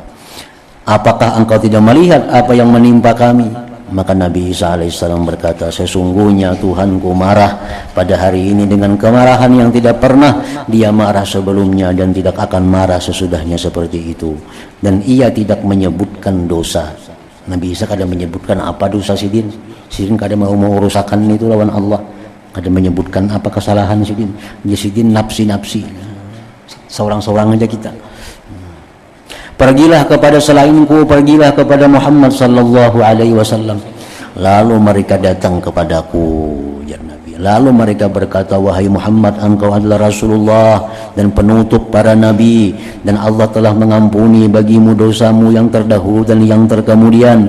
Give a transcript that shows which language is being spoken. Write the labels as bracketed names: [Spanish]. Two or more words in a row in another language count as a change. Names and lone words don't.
[Indonesian] Apakah engkau tidak melihat apa yang menimpa kami? Maka Nabi Isa alaihissalam berkata, sesungguhnya Tuhanku marah pada hari ini dengan kemarahan yang tidak pernah dia marah sebelumnya dan tidak akan marah sesudahnya seperti itu. Dan ia tidak menyebutkan dosa. [Banjar] Nabi Isa kada menyebutkan apa dosa sidin. Sidin kada mau mengurusakan itu lawan Allah. Kada menyebutkan apa kesalahan sidin. Dia sidin nafsi-nafsi. [Indonesian] Seorang-seorang aja kita. Pergilah kepada selainku, pergilah kepada Muhammad [Arabic] صلى الله عليه وسلم. [Indonesian] Lalu mereka datang kepadaku, ya Nabi. Lalu mereka berkata, wahai Muhammad, engkau adalah Rasulullah dan penutup para nabi, dan Allah telah mengampuni bagimu dosamu yang terdahulu dan yang terkemudian.